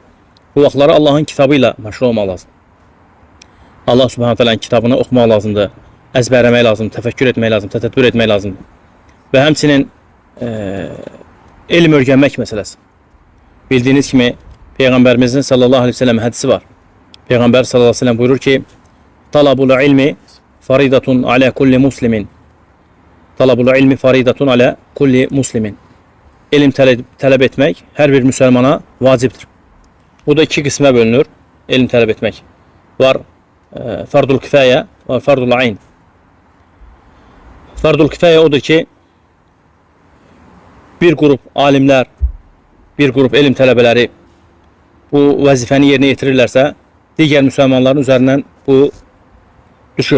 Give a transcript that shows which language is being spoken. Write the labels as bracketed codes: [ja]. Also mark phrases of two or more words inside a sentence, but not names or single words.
[az] Bu vaxtları Allahın kitabı ilə məşğul olmaq lazım. Allah [ar] سبحانه تعالى [az] kitabını oxumaq lazımdır, əzbərləmək lazımdır, təfəkkür etmək lazımdır, tətəbbür etmək lazımdır. Və həmçinin elm öyrənmək məsələsi. Bildiyiniz kimi Peyğəmbərimizin [ar] صلى الله عليه وسلم [az] hədisi var. Peyğəmbər [ar] صلى الله عليه وسلم [az] buyurur ki, [ar] طلب العلم فريضة على كل مسلم. طلب العلم فريضة على كل مسلم. [az] Elm tələb etmək hər bir müsəlmana vacibdir. Bu da iki qismə bölünür. Elm tələb etmək. Var [ar] فرض الكفاية [az] və [ar] فرض العين. فرض الكفاية [az] odur ki, bir qrup alimlər, bir qrup elm tələbələri bu vəzifəni yerinə yetirirlərsə, digər müsəlmanların üzərindən bu düşür.